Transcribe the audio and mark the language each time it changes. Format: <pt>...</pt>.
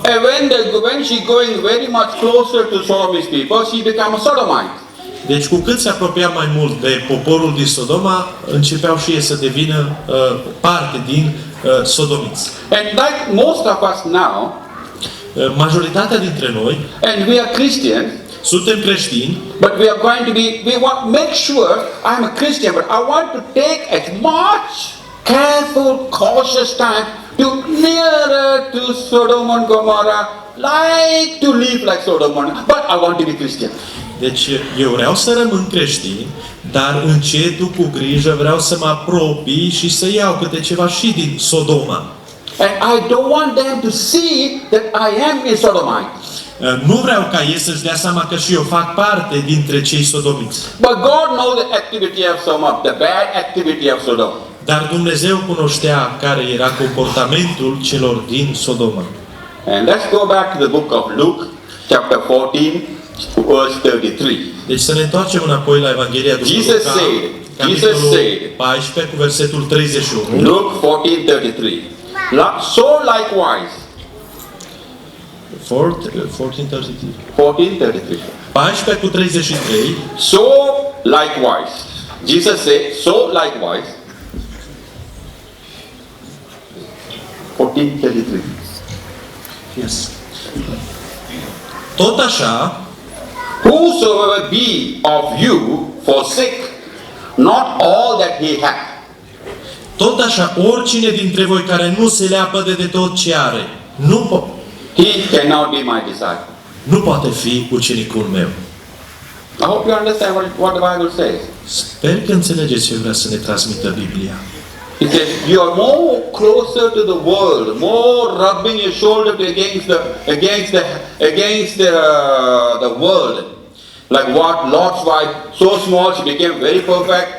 <en>And when she going very much closer to Sodomist people, she become a Sodomite.</en> <ro>Deci cu cât se apropia mai mult de poporul din Sodoma, începeau și ei să devină parte din sodomiți.</ro> <en>And like most of us now,</en> <ro>Majoritatea dintre noi</ro> <en>and we are Christians,</en> <ro>suntem creștini,</ro> <en>but we are going to be, we want make sure I'm a Christian, but I want to take as much careful, cautious time to nearer to Sodom and Gomorrah, like to live like Sodom and Gomorrah, but I want to be Christian.</en> <ro>deci eu vreau să rămân creștin, dar încetul cu grijă vreau să mă apropii și să iau câte ceva și din Sodoma.</ro> <en>And I don't want them to see that I am a Sodomite.</en> <ro>Nu vreau ca ei să-și dea seama că și eu fac parte dintre cei sodomiți.</ro> <en>But God knows the activity of Sodom, the bad activity of Sodom.</en> <ro>Dar Dumnezeu cunoștea care era comportamentul celor din Sodoma.</ro> <en>And let's go back to the book of Luke, chapter 14, verse 33.</en> <ro>Deci să ne întoarcem înapoi la Evanghelia după</ro> <en>Jesus</en> <ro>Luca,</ro> <en>said,</en> <ro>capitolul 14 cu versetul 31.</ro> <en>Luke 14:33. So likewise, 14:33. 14:33.</en> <ro>14 cu 33.</ro> <en>So likewise, Jesus said, so likewise. 14:33. Yes.</en> <ro>Tot așa,</ro> <en>Whosoever be of you forsake not all that he hath,</en> <ro>tot așa, oricine dintre voi care nu se leapă de tot ce are,</ro> <en>he cannot be my disciple.</en> <ro>nu poate fi ucenicul meu.</ro> <en>I hope you understand what the Bible says.</en> <ro>Sper că înțelegeți ce vrea să ne transmită Biblia.</ro> <en>It says you are more closer to the world, more rubbing your shoulder against the world. Like what Lot's wife, so small she became very perfect.</en>